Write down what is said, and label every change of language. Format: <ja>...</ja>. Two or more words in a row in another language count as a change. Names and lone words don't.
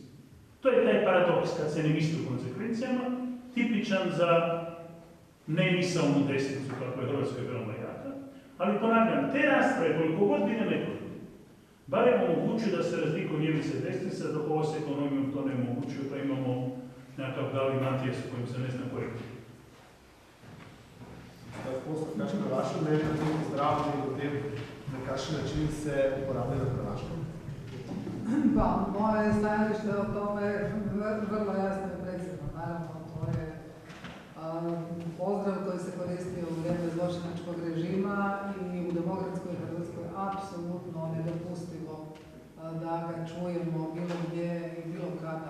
<hr>To je taj paradoks kad se ne misli u konsekvencijama, tipičan za nemisalnu desnicu, kako je Hrvatskoj veoma jaka. Ali ponavljam, te rasprave, koliko god bile nekoliko, barem omogućuju da se razlikuju ljevice i desnice, dok ovo s ekonomijom to ne omogućuje, pa imamo nekakav galimatijas u kojem se ne zna koji.</hr> <sl>Da posled, kakšno vaše mnenje o tem zdravljenju, o tem, da kakšen način se uporablja na Hrvaškem?</sl> <hr>Pa, moje stajalište o tome je vrlo jasno i precizno. Naravno, to je pozdrav koji se koristio u vrijeme zločinačkog režima i u demokratskoj Hrvatskoj apsolutno nedopustivo da ga čujemo bilo gdje i bilo kada.</hr>